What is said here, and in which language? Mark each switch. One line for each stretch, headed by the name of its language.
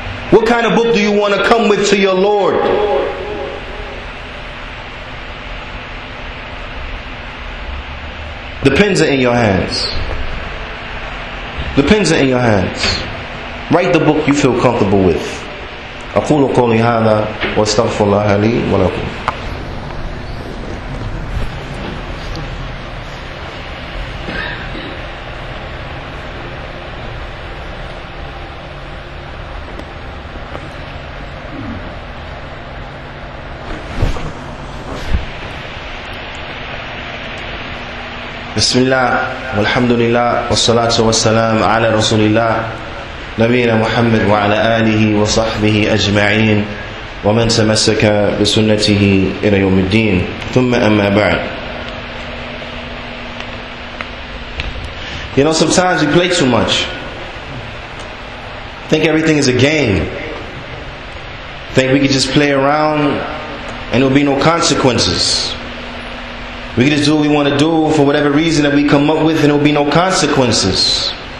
English: What kind of book do you want to come with to your Lord? The pens are in your hands. The pens are in your hands. Write the book you feel comfortable with.
Arabic: أقول قولي هذا وأستغفر الله لي ولكم. بسم الله والحمد لله والصلاة والسلام على رسول الله نبينا محمد وعلى آله وصحبه أجمعين ومن تمسك بسنته إلى يوم الدين ثم أما بعد.
English: You know, sometimes we play too much. Think everything is a game. Think we could just play around and there'll be no consequences. We can just do what we want to do for whatever reason that we come up with, and there will be no consequences.